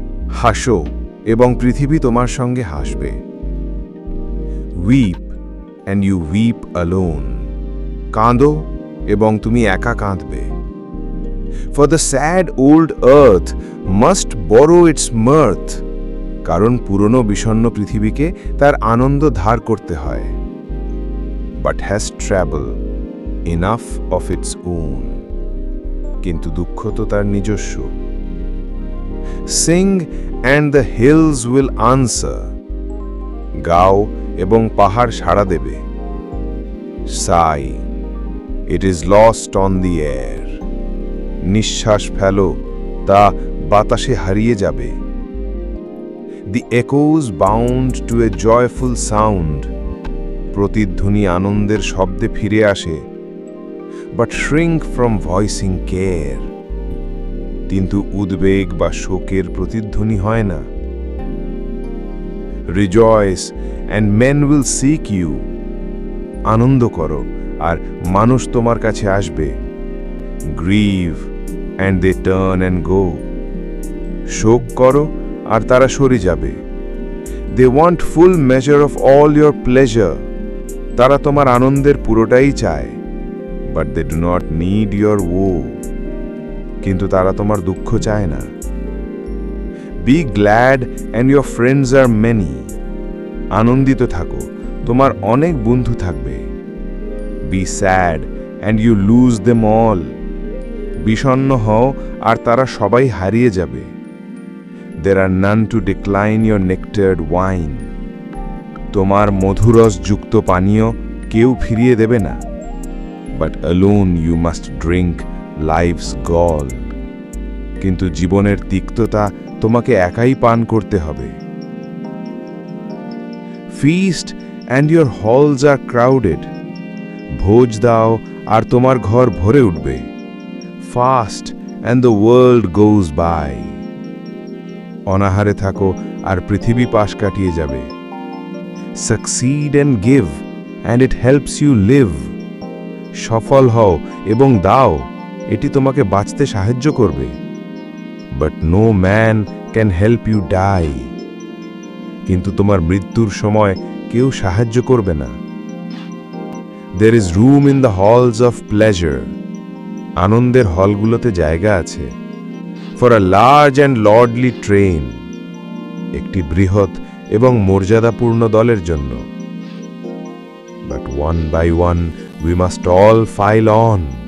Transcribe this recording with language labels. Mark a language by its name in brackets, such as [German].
[Bangla] হাসো এবং পৃথিবী তোমার সঙ্গে হাসবে। [English] Weep and you weep alone. [Bangla] কাঁদো এবং তুমি একা কাঁদবে। [English] For the sad old earth must borrow its mirth. [Bangla] কারণ পুরনো বিষণ্ণ পৃথিবীকে তার আনন্দ ধার করতে হয়। [English] But has trouble enough of its own. [Bangla] কিন্তু দুঃখ তো তার নিজস্ব। [English] Sing and the hills will answer. [Bangla] গাও এবং পাহাড় সাড়া দেবে। [English] Sigh, it is lost on the air. [Bangla] নিঃশ্বাস ফেলো, তা বাতাসে হারিয়ে যাবে। [English] The echoes bound to a joyful sound. [Bangla] প্রতিধ্বনি আনন্দের শব্দে ফিরে আসে। [English] But shrink from voicing care. [Bangla] কিন্তু উদ্বেগ বা শোকের প্রতিধ্বনি হয় না। [English] Rejoice and men will seek you. [Bangla] আনন্দ করো আর মানুষ তোমার কাছে আসবে। [English] Grieve and they turn and go. [Bangla] শোক করো আর তারা সরে যাবে। [English] They want full measure of all your pleasure. [Bangla] তারা তোমার আনন্দের পুরোটাই চায়। [English] But they do not need your woe. [Bangla] কিন্তু তারা তোমার দুঃখ চায় না। [English] Be glad and your friends are many. [Bangla] আনন্দিত থাকো, তোমার অনেক বন্ধু থাকবে। [English] Be sad and you lose them all. [Bangla] বিষণ্ণ হও আর তারা সবাই হারিয়ে যাবে। [English] There are none to decline your nectared wine. [Bangla] তোমার মধুরস যুক্ত পানীয় কেউ ফিরিয়ে দেবে না। [English] But alone you must drink life's gall. [Bangla] কিন্তু জীবনের তিক্ততা তোমাকে একাই পান করতে হবে। [English] Feast and your halls are crowded. [Bangla] ভোজ দাও আর তোমার ঘর ভরে উঠবে। [English] Fast and the world goes by. [Bangla] অনাহারে থাকো আর পৃথিবী পাশ কাটিয়ে যাবে। [English] Succeed and give and it helps you live. [Bangla] সফল হও এবং দাও, এটি তোমাকে বাঁচতে সাহায্য করবে। [English] But no man can help you die. [Bangla] কিন্তু তোমার মৃত্যুর সময় কেউ সাহায্য করবে না। [English] There is room in the halls of pleasure. [Bangla] আনন্দের হলগুলোতে জায়গা আছে। [English] For a large and lordly train. [Bangla] একটি বৃহৎ এবং মর্যাদাপূর্ণ দলের জন্য। [English] But one by one we must all file on.